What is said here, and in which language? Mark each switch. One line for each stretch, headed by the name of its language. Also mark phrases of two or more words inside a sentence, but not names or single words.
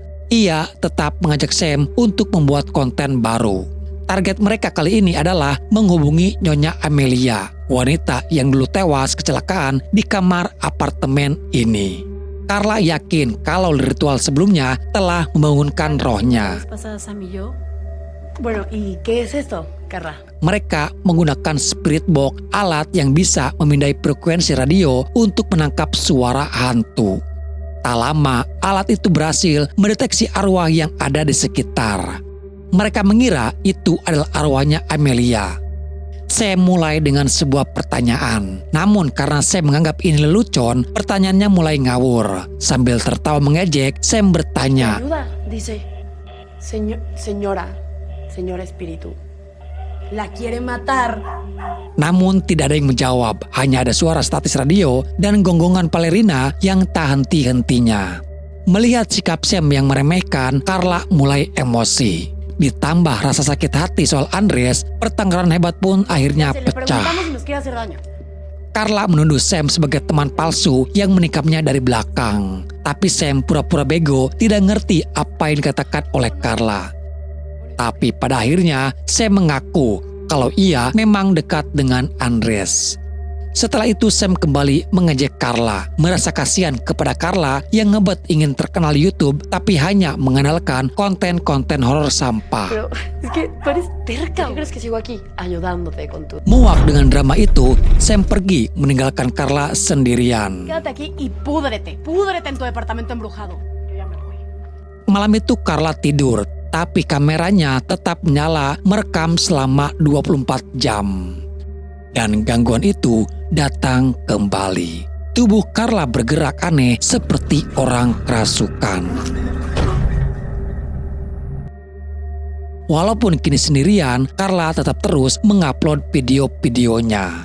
Indonesian: Ia tetap mengajak Sam untuk membuat konten baru. Target mereka kali ini adalah menghubungi Nyonya Amelia, wanita yang dulu tewas kecelakaan di kamar apartemen ini. Carla yakin kalau ritual sebelumnya telah membangunkan rohnya.
Spanish: Bueno, ¿y qué es esto, Carla?
Indonesian: Mereka menggunakan
English: spirit box,
Indonesian: alat yang bisa memindai frekuensi radio untuk menangkap suara hantu. Tak lama, alat itu berhasil mendeteksi arwah yang ada di sekitar. Mereka mengira itu adalah arwahnya Amelia. Sam mulai dengan sebuah pertanyaan. Namun karena Sam menganggap ini lelucon, pertanyaannya mulai ngawur. Sambil tertawa mengejek, Sam bertanya,
Spanish: Ayuda, dice, señora espíritu, la quiere matar.
Indonesian: Namun tidak ada yang menjawab, hanya ada suara statis radio dan gonggongan balerina yang tak henti-hentinya. Melihat sikap Sam yang meremehkan, Carla mulai emosi. ditambah rasa sakit hati soal Andres, pertengkaran hebat pun akhirnya
Spanish: Le
Indonesian: pecah.
Spanish: preguntamos si nos quiere hacer daño.
Indonesian: Carla menuduh Sam sebagai teman palsu yang menikamnya dari belakang. Tapi Sam pura-pura bego, tidak ngerti apa yang dikatakan oleh Carla. Tapi pada akhirnya Sam mengaku kalau ia memang dekat dengan Andres. Setelah itu Sam kembali mengejek Carla, merasa kasihan kepada Carla yang ngebet ingin terkenal di YouTube tapi hanya mengandalkan konten-konten horor sampah.
Spanish: Pero es que tú eres terca. ¿Qué crees que sigo aquí ayudándote con tu...
Indonesian: Muak dengan drama itu, Sam pergi meninggalkan Carla sendirian.
Spanish: Quédate aquí y púdrete. Púdrete en tu departamento embrujado. Yo ya me voy.
Indonesian: Malam itu Carla tidur, tapi kameranya tetap menyala merekam selama 24 jam. Dan gangguan itu datang kembali. Tubuh Carla bergerak aneh seperti orang kerasukan. Walaupun kini sendirian, Carla tetap terus mengupload video-videonya.